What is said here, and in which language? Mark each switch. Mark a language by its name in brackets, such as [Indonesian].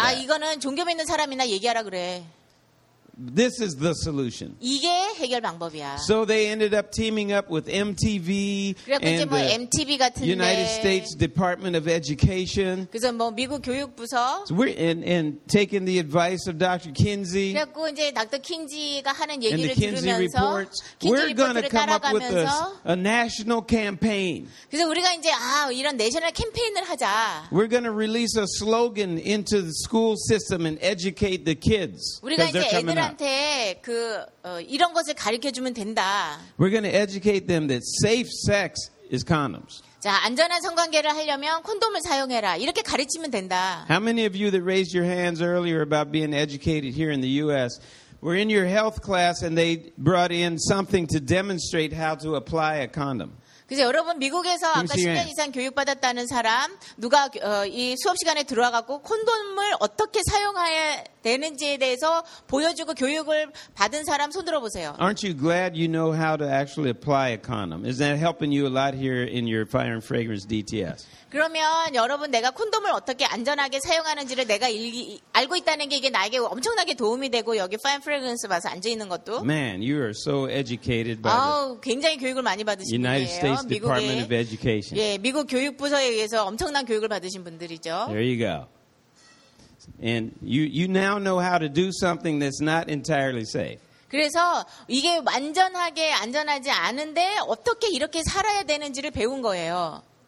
[Korean] 아, 이거는 종교 믿는 사람이나 얘기하라 그래. [English] This is the solution. [Korean] 이게 해결 방법이야. [English] So they ended up teaming up with MTV and the [Korean] MTV 같은데, [English] United States Department of Education. [Korean] 그래서 뭐 미국 교육부서. [English] So we're and taking the advice of Dr. Kinsey. [Korean] 그래서 이제 닥터 킨지가 하는 얘기를 [English] the Kinsey [Korean] 들으면서 [English] reports, [Korean] 킨지 리포트를 [English] gonna come [Korean] 따라가면서 [English] up with a national campaign. [Korean] 그래서 우리가 이제 아 이런 내셔널 캠페인을 하자. [English] We're going to release a slogan into the school system and educate the kids. [Korean] 우리가 이제 애들 한테 그 이런 것을 가르쳐 주면 된다. [English] We're going to educate them that safe sex is condoms. [Korean] 자, 안전한 성관계를 하려면 콘돔을 사용해라. 이렇게 가르치면 된다. [English] How many of you that raised your hands earlier about being educated here in the US were in your health class and they brought in something to demonstrate how to apply a condom? [Korean] 그래서 여러분 미국에서 아까 10년 이상 교육받았다는 사람 누가 이 수업 시간에 들어와 갖고 콘돔을 어떻게 사용해야 되는지에 대해서 보여주고 교육을 받은 사람 손 들어 보세요. [English] Aren't you glad you know how to actually apply a condom? Is that helping you a lot here in your fire and fragrance DTS? [Korean] 그러면 여러분 내가 콘돔을 어떻게 안전하게 사용하는지를 내가 알고 있다는 게 이게 나에게 엄청나게 도움이 되고 여기 파인 프레그런스 봐서 앉아 있는 것도 [English] Man, you are so educated by [Korean] 아우, 굉장히 교육을 많이 받으신 분이에요. [English] United States Department of Education. [Korean] 예, 미국 교육부서에 의해서 엄청난 교육을 받으신 분들이죠. [English] There you go. And you now know how to do something that's not entirely safe. [Korean] 그래서 이게 완전하게 안전하지 않은데 어떻게 이렇게 살아야 되는지를 배운 거예요.